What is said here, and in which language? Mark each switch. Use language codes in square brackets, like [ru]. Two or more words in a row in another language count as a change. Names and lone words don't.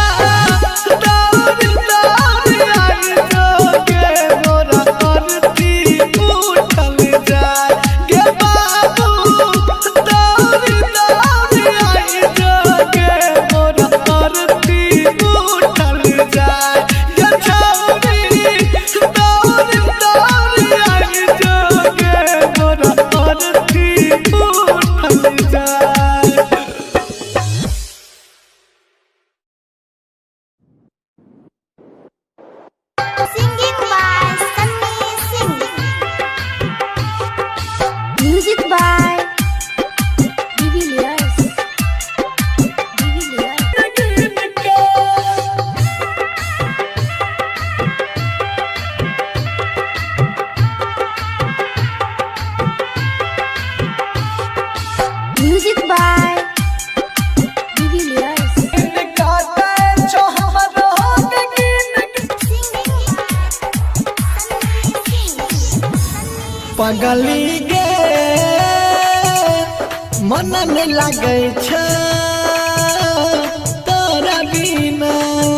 [mai] दौड़ दौड़ आई जो गे मोरा अरथी उठल जाए गे बाबू दौड़ दौड़ आई जो गे मोरा अरथी उठल जाए गे छौरी दौड़ दौड़ आई जो गे मोरा अरथी उठल जाए। [en] Singing by Sunny Singh. Music by Divilliers. Music by Divilliers. [mai] पगली गे मन नहीं लगे छ तोरा बिना